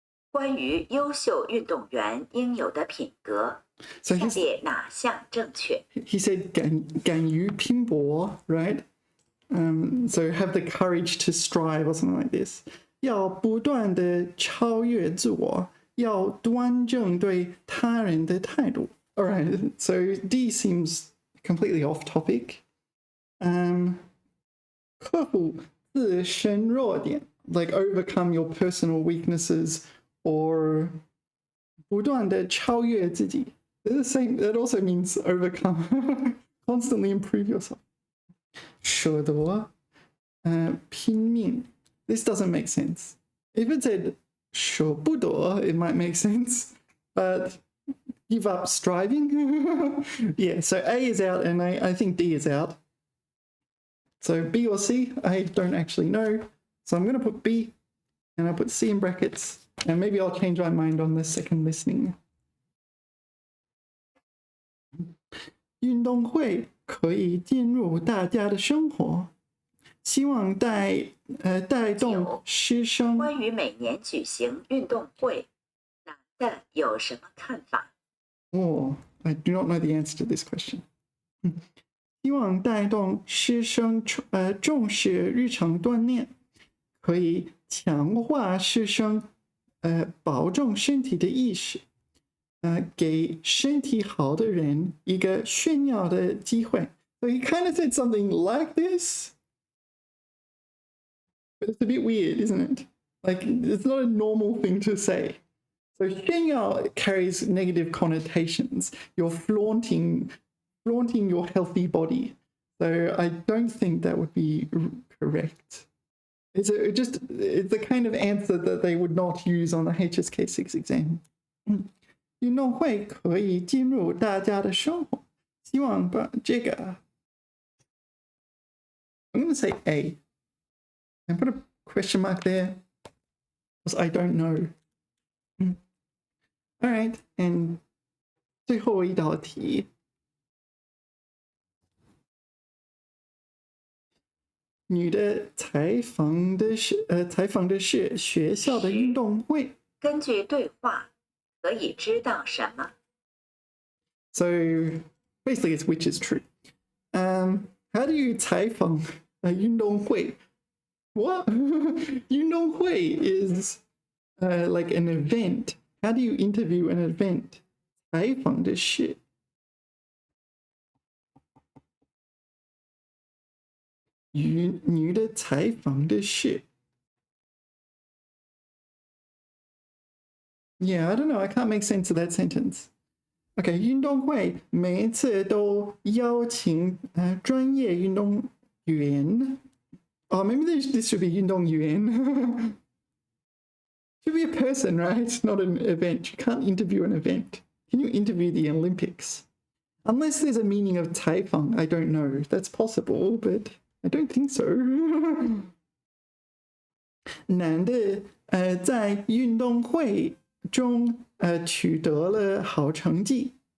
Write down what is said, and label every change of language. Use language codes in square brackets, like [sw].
[zh] 关于优秀运动员应有的品格， [en] So [zh] 下列哪项正确？ [en] He said [zh] 敢于拼搏 [en] right? So have the courage to strive or something like this. [zh] 要不断的超越自我，要端正对他人的态度。 [en] All right, so D seems completely off topic. [zh] 克服自身弱点 [en] like overcome your personal weaknesses or [zh] 不断的超越自己。 [en] The same, that also means overcome, constantly improve yourself. [zh] 舍得拼命 [en] This doesn't make sense. If it said [zh] 舍不得 [en] it might make sense, but give up striving? Yeah, so A is out and I think D is out. So B or C, I don't actually know. So I'm going to put B and I'll put C in brackets and maybe I'll change my mind on the second listening. [zh] 运动会可以进入大家的生活，希望带动师生。关于每年举行运动会，男的有什么看法？ [en] Oh, I do not know the answer to this question. [zh] 希望带动师生重视日常锻炼，可以强化师生保重身体的意识。给身体好的人一个炫耀的机会。 [en] So he kind of said something like this, but it's a bit weird, isn't it? Like, it's not a normal thing to say. So 炫耀 carries negative connotations. You're flaunting your healthy body. So I don't think that would be correct. It's the kind of answer that they would not use on the HSK6 exam. [zh] 运动会可以进入大家的生活，希望把这个 [en] I'm going to say A and put a question mark there because I don't know. All right, and [zh] 最后一道题，女的采访的是学校的运动会。根据对话，可以知道什么？ [en] So basically, it's which is true. How do you [zh] 采访运动会 [en] What? 运动会 is like an event. How do you interview an event? [zh] 采访的是女的采访的是 [en] Yeah, I don't know. I can't make sense of that sentence. [zh] Okay, 运动会每一次都邀请专业运动员。 [en] Oh, maybe this should be 运动员。 Should be a person, right? Not an event. You can't interview an event. Can you interview the Olympics? Unless there's a meaning of 采访, I don't know. That's possible, but I don't think so. [zh] 男的在运动会中取得了好成绩。